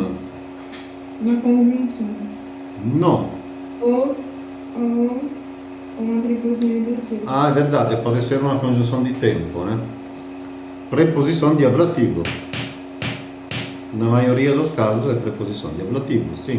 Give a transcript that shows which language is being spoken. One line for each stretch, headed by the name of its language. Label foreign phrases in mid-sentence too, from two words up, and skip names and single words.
Portuguese: Uma conjunção.
Italian: No.
Portuguese: Ou uma preposição negativa.
Italian: Ah, è
Portuguese: verdade, pode ser
Italian: una congiunzione di tempo, né?
Portuguese: Preposição de ablativo. Na maioria dos casos é preposição de ablativo, sim.